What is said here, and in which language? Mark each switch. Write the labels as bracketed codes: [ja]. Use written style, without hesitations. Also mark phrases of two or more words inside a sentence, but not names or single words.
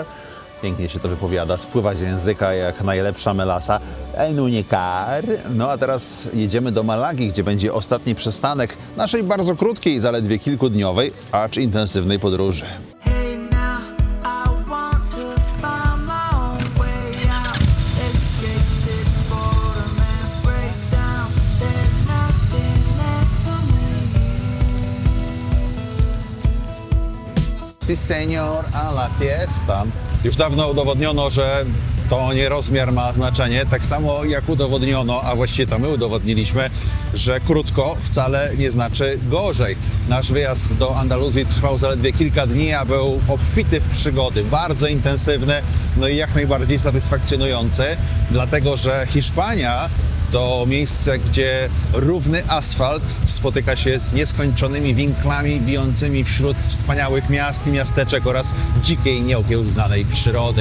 [pl] Pięknie się to wypowiada, spływa z języka jak najlepsza melasa. Almuñécar. No a teraz jedziemy do Malagi, gdzie będzie ostatni przystanek naszej bardzo krótkiej, zaledwie kilkudniowej, acz intensywnej podróży. [en] Hey now, I want to find my own way out. Escape this boredom and break down. There's nothing left for me. [es] Si señor, a la fiesta. [pl] Już dawno udowodniono, że to nie rozmiar ma znaczenie, tak samo jak udowodniono, a właściwie to my udowodniliśmy, że krótko wcale nie znaczy gorzej. Nasz wyjazd do Andaluzji trwał zaledwie kilka dni, a był obfity w przygody, bardzo intensywny, no i jak najbardziej satysfakcjonujący, dlatego że Hiszpania to miejsce, gdzie równy asfalt spotyka się z nieskończonymi winklami bijącymi wśród wspaniałych miast i miasteczek oraz dzikiej, nieokiełznanej przyrody.